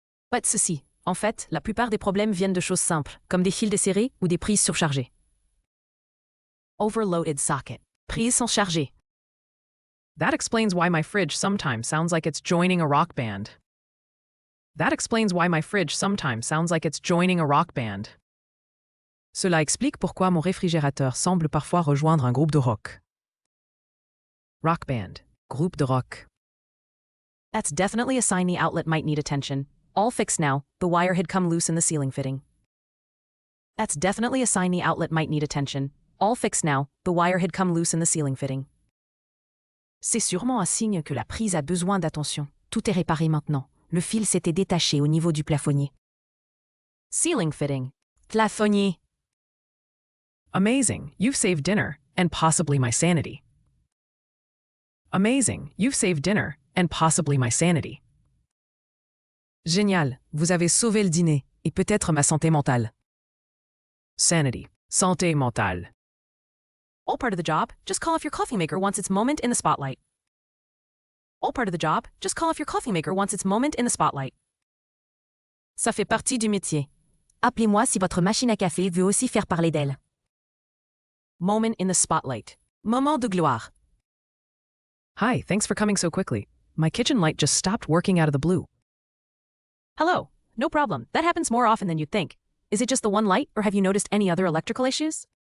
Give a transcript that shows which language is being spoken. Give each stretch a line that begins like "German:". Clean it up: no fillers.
French: Pas de souci. En fait, la plupart des problèmes viennent de choses simples, comme des fils desserrés ou des prises surchargées.
English: Overloaded socket.
French: Prises sont chargées.
English: That explains why my fridge sometimes sounds like it's joining a rock band. That explains why my fridge sometimes sounds like it's joining a rock band.
French: Cela explique pourquoi mon réfrigérateur semble parfois rejoindre un groupe de rock.
English: Rock band,
French: groupe de rock.
English: That's definitely a sign the outlet might need attention. All fixed now, the wire had come loose in the ceiling fitting. That's definitely a sign the outlet might need attention. All fixed now, the wire had come loose in the ceiling fitting.
French: C'est sûrement un signe que la prise a besoin d'attention. Tout est réparé maintenant. Le fil s'était détaché au niveau du plafonnier.
English: Ceiling fitting. Plafonnier. Amazing, you've saved dinner, and possibly my sanity. Amazing, you've saved dinner, and possibly my sanity.
French: Génial, vous avez sauvé le dîner, et peut-être ma santé mentale. Sanity, santé mentale.
English: All part of the job, just call if your coffee maker wants its moment in the spotlight. All part of the job, just call if your coffee maker wants its moment in the spotlight.
French: Ça fait partie du métier. Appelez-moi si votre machine à café veut aussi faire parler d'elle.
English: Moment in the spotlight.
French: Moment de gloire.
English: Hi, thanks for coming so quickly. My kitchen light just stopped working out of the blue. Hello. No problem. That happens more often than you'd think. Is it just the one light, or have you noticed any other electrical issues?